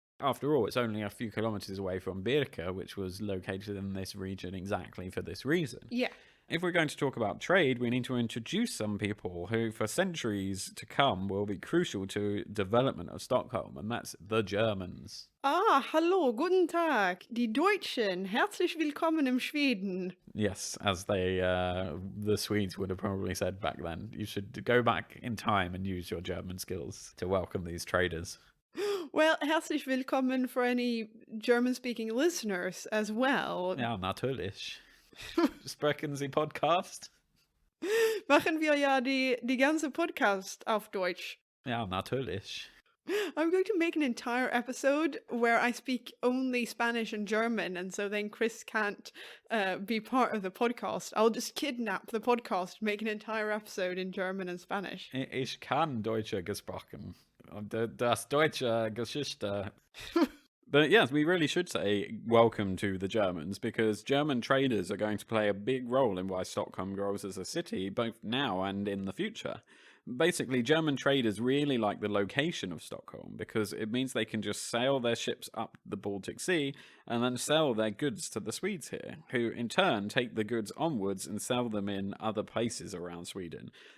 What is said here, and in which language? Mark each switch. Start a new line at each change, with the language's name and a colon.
English: After all, it's only a few kilometres away from Birka, which was located in this region exactly for this reason. Yeah. If we're going to talk about trade, we need to introduce some people who, for centuries to come, will be crucial to development of Stockholm, and that's the Germans.
German: Ah, hallo, guten Tag, die Deutschen, herzlich willkommen im Schweden.
English: Yes, as the Swedes would have probably said back then. You should go back in time and use your German skills to welcome these traders. Well,
German: herzlich willkommen
English: for any German-speaking listeners as well.
German: Ja, natürlich. Sprechen Sie Podcast? Machen wir ja die ganze Podcast auf Deutsch. Ja, natürlich.
English: I'm going to make an entire episode where I speak only Spanish and German, and so then Chris can't be part of the podcast. I'll just kidnap the podcast, make an entire episode in German and Spanish.
German: Ich kann Deutsche gesprochen. Das deutsche Geschichte.
English: But yes, we really should say welcome to the Germans, because German traders are going to play a big role in why Stockholm grows as a city, both now and in the future. Basically, German traders really like the location of Stockholm because it means they can just sail their ships up the Baltic Sea and then sell their goods to the Swedes here, who in turn take the goods onwards and sell them in other places around Sweden.